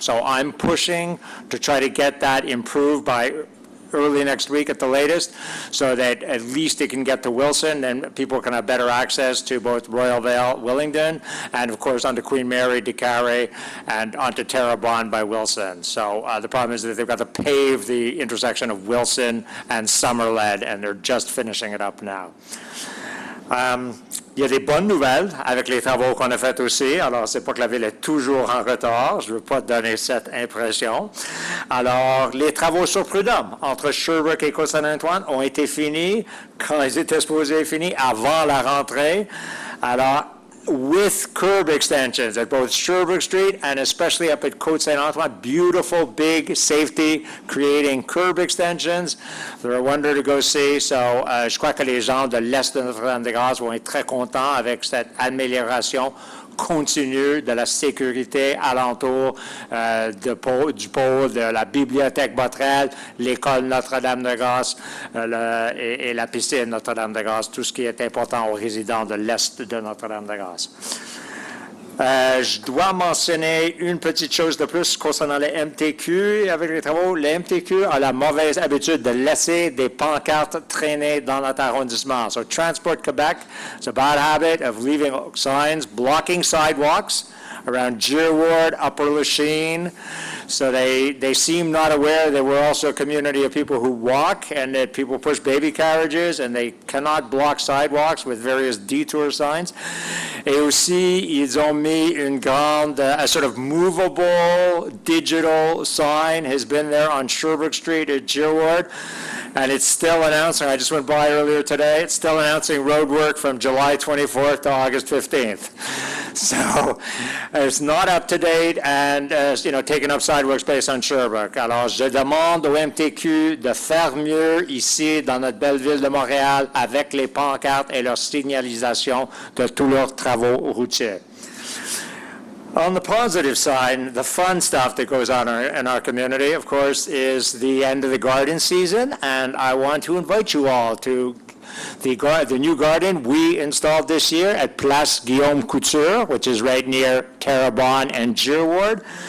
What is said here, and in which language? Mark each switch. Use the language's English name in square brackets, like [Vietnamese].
[English] So I'm pushing to try to get that improved by early next week at the latest, so that at least it can get to Wilson and people can have better access to both Royal Vale, Willingdon, and of course onto Queen Mary, DeCarey, and onto Terrebonne by Wilson. So the problem is that they've got to pave the intersection of Wilson and Summerled, and they're just finishing it up now. [French] Il y a des bonnes nouvelles avec les travaux qu'on a faits aussi. Alors, c'est pas que la ville est toujours en retard. Je ne veux pas donner cette impression. Alors, les travaux sur Prud'homme entre Sherbrooke et Côte-Saint-Antoine ont été finis quand ils étaient supposés finis avant la rentrée. [English] Alors, with curb extensions at both Sherbrooke Street and especially up at Côte-Saint-Antoine. Beautiful, big safety, creating curb extensions. They're a wonder to go see. [French] So, je crois que les gens de l'Est de Notre-Dame-de-Grâce vont être très contents avec cette amélioration continue de la sécurité alentour du pôle, de la bibliothèque Botrel, l'école Notre-Dame-de-Grâce et la piscine Notre-Dame-de-Grâce, tout ce qui est important aux résidents de l'Est de Notre-Dame-de-Grâce. Je dois mentionner une petite chose de plus concernant les MTQ avec les travaux. Les MTQ a la mauvaise habitude de laisser des pancartes traîner dans notre arrondissement. [English] So Transport Quebec, it's a bad habit of leaving signs blocking sidewalks around Djerward, Upper Lachine. So they seem not aware that we're also a community of people who walk and that people push baby carriages and they cannot block sidewalks with various detour signs. [French] Et aussi, ils ont mis une grande, [English] a sort of movable digital sign has been there on Sherbrooke Street at Djerward. And it's still announcing, I just went by earlier today, it's still announcing road work from July 24th to August 15th. So it's not up to date and, taking up sidewalk space on Sherbrooke. [French] Alors, je demande au MTQ de faire mieux ici dans notre belle ville de Montréal avec les pancartes et leur signalisation de tous leurs travaux routiers. [English] On the positive side, the fun stuff that goes on in our community, of course, is the end of the garden season, and I want to invite you all to the new garden we installed this year at Place Guillaume Couture, which is right near Terrebonne and Djerward.